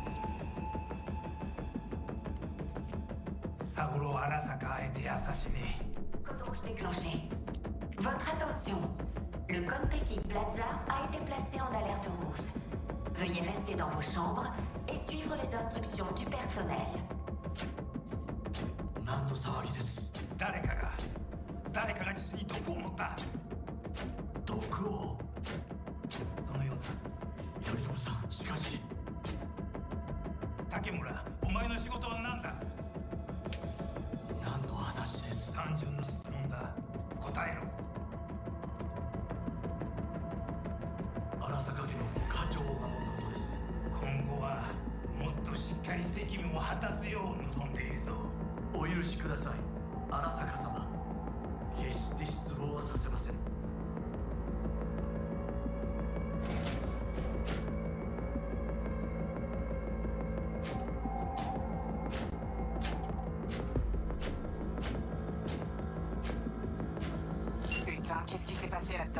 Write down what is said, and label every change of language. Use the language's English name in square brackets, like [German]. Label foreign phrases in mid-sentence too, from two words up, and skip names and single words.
[French] Saburo Arasaka a été assassiné. Qu'aurais-je déclenché? Votre attention. Le Konpeki Plaza a été placé en alerte rouge. Veuillez rester dans vos chambres et suivre les instructions du personnel. [Japanese] 何の騒ぎです。誰かが父に毒を持った。毒を。そのようだ。頼信さん、しかし。竹村、お前の仕事は何だ。何の話です。単純な質問だ。答えろ。荒坂家の課長を守ることです。今後はもっとしっかり責務を果たすよう望んでいるぞ。お許しください、荒坂様。決して失望はさせません。 [French] Putain, qu'est-ce qui s'est passé là-dedans?